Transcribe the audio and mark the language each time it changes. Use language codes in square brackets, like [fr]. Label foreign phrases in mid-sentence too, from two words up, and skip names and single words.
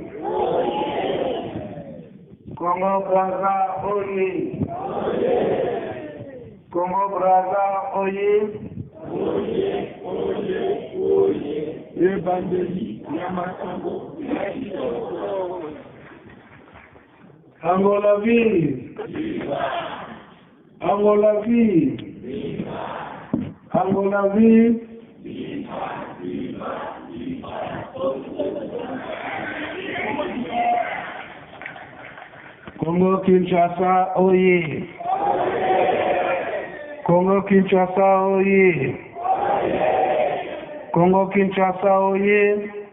[ln] Congo Braza oye! Congo Braza oye! Ebandeli ya Masango. [pt] Angola vive! Angola vive! Angola vive! [ln] Congo Kinshasa oye! Congo Kinshasa oye! Congo Kinshasa oye!